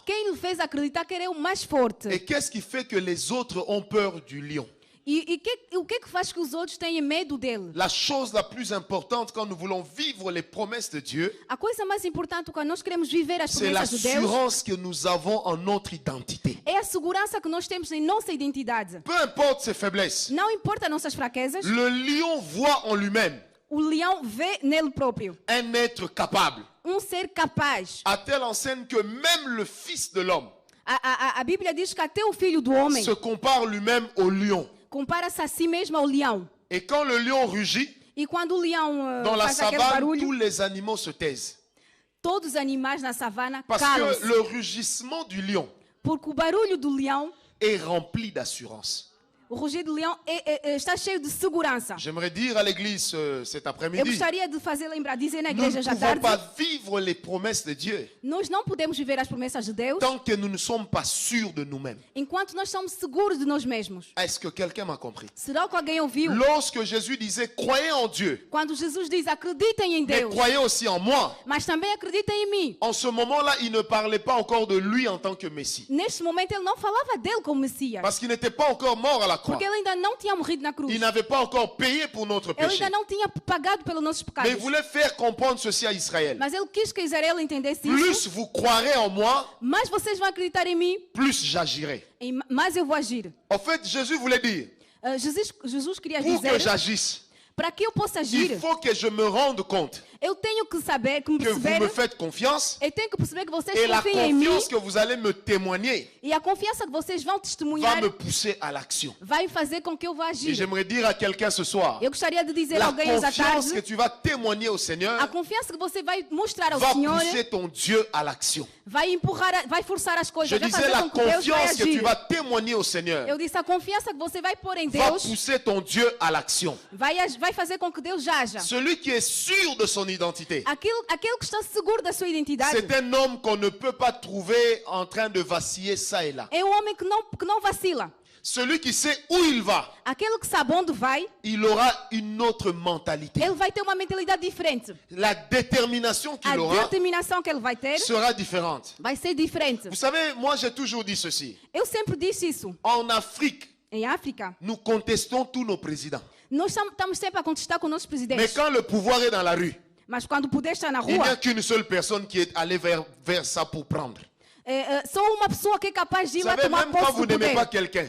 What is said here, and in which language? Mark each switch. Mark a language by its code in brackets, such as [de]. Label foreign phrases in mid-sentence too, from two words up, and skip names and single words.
[pt] Quem lhe fez acreditar que ele é o mais forte? [fr] Et qu'est-ce qui fait que les autres ont peur du lion? [pt] O que é que faz que os outros tenham medo dele? [fr] La chose la plus importante quand nous voulons vivre les promesses de Dieu, [pt] A coisa mais importante quando nós queremos viver as [fr] c'est [pt] promessas de Deus [fr] l'assurance que nous avons en notre identité. [pt] é a segurança que nós temos em nossa identidade. [fr] Peu importe ses faiblesses, [pt] Não importa nossas fraquezas, [fr] le lion voit en lui-même [pt] o leão vê nele próprio [fr] un être capable, [pt] ser capaz. [fr] à telle enseigne que même le Fils de l'homme [pt] A Bíblia diz que até o filho do homem [fr] se compare lui-même au lion. [pt] compara-se a si mesmo ao leão. [fr] Et quand le lion rugit, [pt] E quando o leão [fr] dans la [pt] faz aquele [fr] savane, [pt] barulho, [fr] tous les animaux se taisent. [pt] todos os animais na savana [fr] Parce [pt] calam-se. [fr] que le rugissement du lion [pt] Porque o barulho do leão, [fr] est rempli d'assurance. [pt] o rugido do leão está cheio de segurança. [fr] J'aimerais dire à l'église cet [pt] Eu [fr] après-midi, [pt] gostaria de fazer lembrar, dizer na [fr] nous [pt] igreja [fr] ne [pt] já [fr] pouvons [pt] tarde, [fr] pas vivre les promesses de Dieu [pt] nós não podemos viver as promessas de Deus [fr] tant que nous ne sommes pas sûrs de nous-mêmes. [pt] enquanto nós somos seguros de nós mesmos. [fr] Est-ce que quelqu'un m'a compris? [pt] Será que alguém ouviu? [fr] Lorsque Jésus disait, croyez en Dieu, [pt] Quando Jesus diz, acreditem em [fr] mais [pt] Deus, [fr] croyez aussi en moi, [pt] mas também acreditem em mim. [fr] en ce moment-là, il ne parlait pas encore de lui en tant que Messie. [pt] Neste momento ele não falava dele como Messias, [fr] Parce qu'il n'était pas encore mort à la croix. [pt] porque ele ainda não tinha morrido na cruz. [fr] Il n'avait pas encore payé pour notre [pt] Ele [fr] péché. [pt] ainda não tinha pagado pelos nossos [fr] Mais [pt] pecados. [fr] il voulait faire comprendre ceci à Israël. [pt] Mas ele quis que Israel entendesse isso. [fr] Plus vous croirez en moi, [pt] Mais vocês vão acreditar em mim, [fr] plus j'agirai. [pt] mais eu vou agir. [fr] En fait, Jésus voulait dire, [pt] Jesus queria [fr] pour que [pt] dizer, [fr] j'agisse, [pt] para que eu possa agir, [fr] il faut que je me rende compte [pt] eu tenho que saber, que me [fr] que vous [pt] perceber, [fr] me faites confiance [pt] eu tenho que perceber que vocês [fr] et la [pt] confiem em mim [fr] confiance que vous allez me témoigner [pt] e a confiança que vocês vão [fr] va [pt] testemunhar [fr] me pousser à l'action. [pt] vai fazer com que eu vá [fr] Et [pt] agir. [fr] j'aimerais dire à quelqu'un ce soir, [pt] Eu gostaria de dizer a [fr] la [pt] alguém essa [fr] confiance que [pt] tarde, [fr] tu vas témoigner au [pt] a [fr] Seigneur [pt] confiança que você vai mostrar ao [fr] va [pt] Senhor [fr] pousser ton Dieu à l'action. [pt] vai empurrar, vai forçar as coisas, [fr] Je [pt] vai [fr] disais, [pt] fazer [fr] la [pt] com que Deus vai [fr] confiance que tu [pt] agir. [fr] vas témoigner au Seigneur [pt] Eu disse, a confiança que você vai pôr em [fr] va [pt] Deus [fr] pousser ton Dieu à l'action. [pt] vai fazer com que Deus haja. [fr] Celui qui est sûr de son identité, [pt] Aquele que está seguro da sua identidade [fr] c'est un homme qu'on ne peut pas trouver en train de vaciller ça et là. [pt] é um homem que não vacila. [fr] Celui qui sait où il va, [pt] Aquele que sabe onde vai, [fr] il aura une autre mentalité. [pt] ele vai ter uma mentalidade diferente. [fr] La détermination [pt] A [fr] qu'il aura [pt] determinação que ele vai ter [fr] sera différente. [pt] vai ser diferente. [fr] Vous savez, moi j'ai toujours dit ceci. [pt] Eu sempre disse isso. [fr] En Afrique, [pt] Em África, [fr] nous contestons tous nos présidents. [pt] nós estamos sempre a contestar com nossos [fr] Mais [pt] presidentes. [fr] quand le pouvoir est dans la rue, [pt] Mas quando o poder está na [fr] il n'y a [pt] rua, [fr] qu'une seule personne qui est allée vers ça pour prendre. [pt] só uma pessoa que é capaz de [fr] Vous [pt] ir lá [fr] savez, [pt] tomar [fr] même quand [pt] posse [fr] vous [pt] do [fr] n'aimez [pt] poder. [fr] pas quelqu'un,